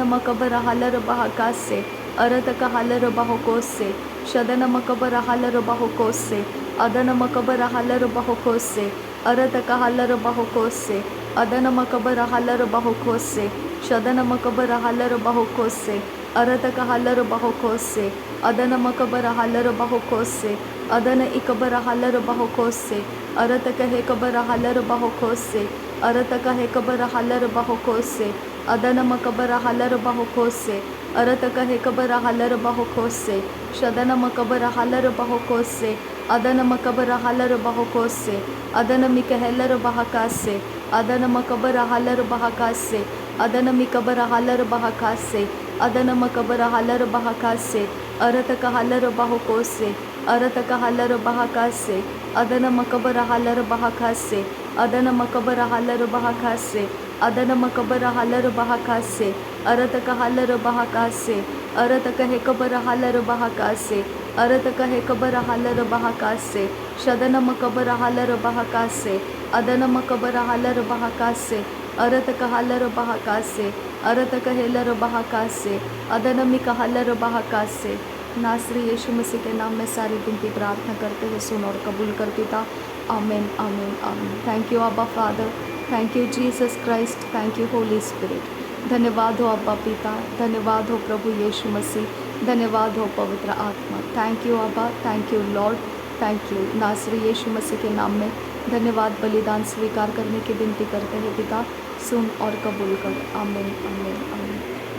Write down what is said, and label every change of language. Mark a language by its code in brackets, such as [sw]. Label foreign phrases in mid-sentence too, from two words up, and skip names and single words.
[hi] Makabara Halar Bahakase, Arataka Halar Bahokose, Shadana Makabara Halar Bahokose, Adana Makabara Halar Bahokose, Arataka Halar Bahokose, Adana Makabara Halar Bahokose, Shadana Makabara Halar Bahokose, Arataka Halar Bahokose, Adana Makabara Halar Bahokose, Adana Ikabara Halar Bahokose, Arataka Hekabara Halar Bahokose, Arataka Hekabara Halar Bahokose, अदन मकबर हालर बाहो खोसे अरत कहे कबर हालर बाहो खोसे शदन मकबर हालर बाहो खोसे अदन मकबर हालर बाहो खोसे अदन मिकहलर बहकासे अदन मकबर हालर बहकासे अदन मिकबर हालर बहकासे अदन मकबर हालर बहकासे अरत कहलर बाहो कोसे अरत कहलर बहकासे अदन मकबर हालर बहकासे अदन मकबर हालर बहकासे अदन मकबर हालर बहकासे अरत कहलर बहकासे अरत कहे कबर हालर बहकासे अरत कहे कबर हालर बहकासे शदन मकबर हालर बहकासे अदन मकबर हालर बहकासे अरत कहलर बहकासे अरत कहेलर बहकासे अदन मिकहलर बहकासे। नासरी यीशु मसीह के नाम में सारी विनती प्रार्थना करते हुए सुन और कबूल कर पिता। [en] आमीन आमीन आमीन। thank you Abba Father, thank you Jesus Christ, thank you Holy Spirit. [hi] धन्यवाद हो अब्बा पिता, धन्यवाद हो प्रभु यीशु मसीह, धन्यवाद हो पवित्र आत्मा। [en] thank you Abba, thank you Lord, thank you. [hi] नासरी यीशु मसीह के नाम में धन्यवाद। बलिदान स्वीकार करने की विनती करते हैं पिता, सुन और कबूल कर। आमीन आमीन आमीन।